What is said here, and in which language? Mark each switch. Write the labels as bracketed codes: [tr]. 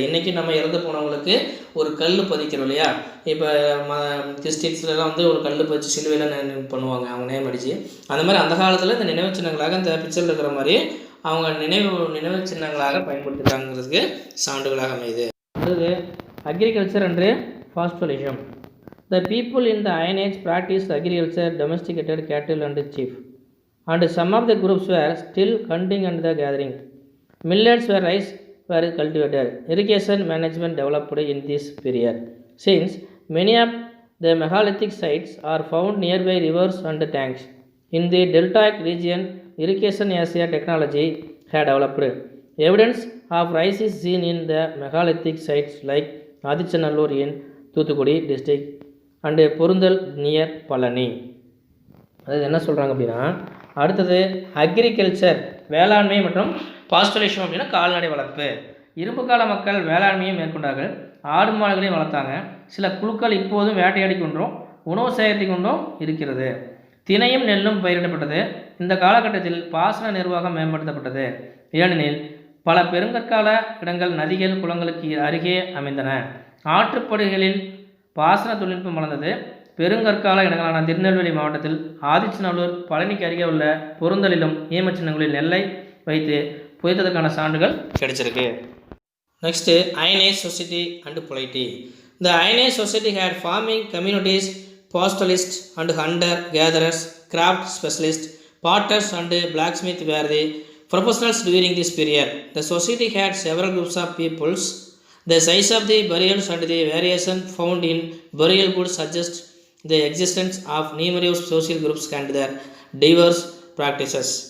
[ta] இன்றைக்கி நம்ம இறந்து போனவங்களுக்கு ஒரு கல் பதிக்கிறோம் இல்லையா, இப்போ கிறிஸ்டின்ஸ்லாம் வந்து ஒரு கல் பதிச்சு சிலுவையில் பண்ணுவாங்க அவங்க நேம் அடித்து. அந்த மாதிரி அந்த காலத்தில் இந்த நினைவு சின்னங்களாக இந்த பிக்சரில் இருக்கிற மாதிரி அவங்க நினைவு சின்னங்களாக பயன்படுத்துகிறாங்கிறதுக்கு சான்றுகளாக அமையுது. [en] அடுத்தது agriculture and pastoralism. The people in the Iron Age practiced agriculture, domesticated cattle and sheep, and some of the groups were still hunting and the gathering. Millets were rice were cultivated. Irrigation management developed in this period. Since many of the megalithic sites are found nearby rivers and tanks, in the deltaic region, irrigation as a technology had developed. Evidence of rice is seen in the megalithic sites like Adichanallur in Thuthukudi district and Porundal near Palani. [ta] அது என்ன சொல்கிறாங்க அப்படின்னா, அடுத்தது agriculture வேளாண்மை மற்றும் பாஸ்டோலிசம் அப்படின்னா கால்நடை வளர்ப்பு. இரும்பு கால மக்கள் வேளாண்மையை மேற்கொண்டார்கள், ஆடு மாடுகளையும் வளர்த்தாங்க. சில குழுக்கள் இப்போதும் வேட்டையாடி கொண்டும் உணவு சேகரித்து கொண்டும் இருக்கிறது. தினையும் நெல்லும் பயிரிடப்பட்டது. இந்த காலகட்டத்தில் பாசன நிர்வாகம் மேம்படுத்தப்பட்டது. ஏனெனில் பல பெருங்கற்கால இடங்கள் நதிகள் குளங்களுக்கு அருகே அமைந்தன. ஆற்றுப்படுகைகளில் பாசன தொழில்நுட்பம் வளர்ந்தது. பெருங்கற்கால இடங்களான திருநெல்வேலி மாவட்டத்தில் ஆதிச்சநல்லூர், பழனிக்கு அருகே உள்ள பொருந்தலிலும் ஈமச்சின்னங்களில் நெல்லை வைத்து புதைத்ததற்கான சான்றுகள் கிடைச்சிருக்கு. [en] Next Iron Age society and polity. The Iron Age society had farming communities, pastoralists and hunter gatherers, craft specialists, potters and blacksmiths were the professionals during this period. The society had several groups of peoples. The size of the burials and the variation found in burial goods suggest the existence of numerous social groups and their diverse practices.